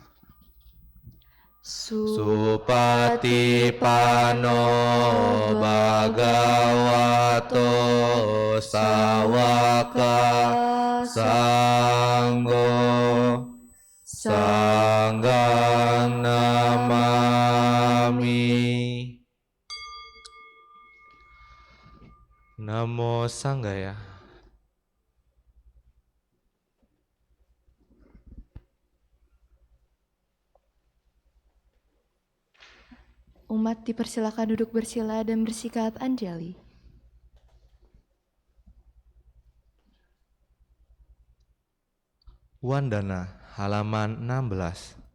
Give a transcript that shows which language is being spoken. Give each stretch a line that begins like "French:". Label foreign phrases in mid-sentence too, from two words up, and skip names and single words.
Pali: Supatipano Bhagavato Sawaka Sanggo Sanghang Namami. Namo Sanghaya.
Indonesian: Umat dipersilakan duduk bersila dan bersikap anjali. Wandana halaman 16.